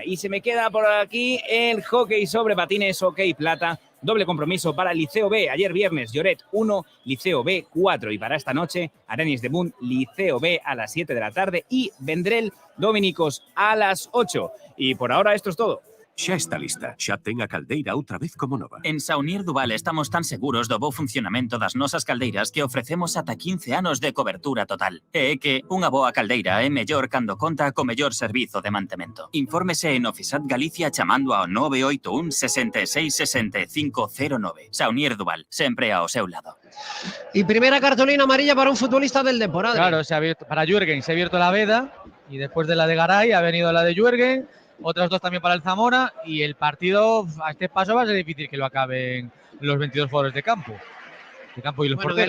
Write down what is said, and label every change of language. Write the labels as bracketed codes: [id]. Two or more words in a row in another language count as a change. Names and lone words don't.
[es] Y se me queda por aquí el hockey sobre patines, hockey plata, doble compromiso para el Liceo B. Ayer viernes, Lloret 1, Liceo B 4. Y para esta noche, Arenis de Munt, Liceo B a las 7 de la tarde y Vendrell Dominicos a las 8. Y por ahora esto es todo. [gl] Xa está lista, xa ten a caldeira outra vez como nova. En Saunier Duval estamos tan seguros do bo funcionamento das nosas caldeiras que ofrecemos ata 15 anos de cobertura total. E é que unha boa caldeira é mellor cando conta co mellor servizo de mantemento. Infórmese en Ofisat Galicia chamando ao 981 66 6509. Saunier Duval, sempre ao seu lado. [es] Y primera cartulina amarilla para un futbolista del Depor. Claro, se ha abierto, para Jürgen se ha abierto la veda y después de la de Garay ha venido la de Jürgen. Otras 2 también para el Zamora y el partido a este paso va a ser difícil que lo acaben los 22 jugadores de campo y los porteros.